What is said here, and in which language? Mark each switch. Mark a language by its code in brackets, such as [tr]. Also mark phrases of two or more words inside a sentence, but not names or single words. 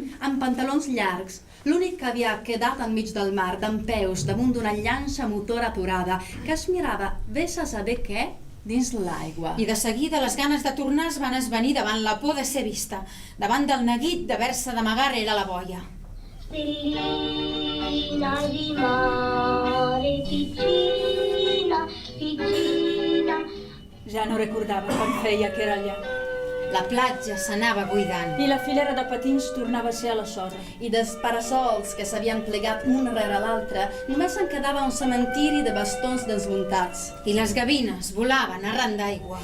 [ca] Amb pantalons llargs, l'únic que havia quedat enmig del mar, dempeus, damunt d'una llanxa motor aturada, que es mirava, vés a saber què, dins l'aigua. i de seguida les ganes de tornar es van esvenir davant la por de ser vista, davant del neguit d'haver-se d'amagar rere la boia. [it] Stellina di mare, piccina, piccina. [ca] Ja no recordava quan feia que era allà. La platja s'anava buidant. I la filera de patins tornava a ser a la sorra. I dels parasols que s'havien plegat un rere l'altre, només en quedava un cementiri de bastons desmuntats. I les gavines volaven arran d'aigua.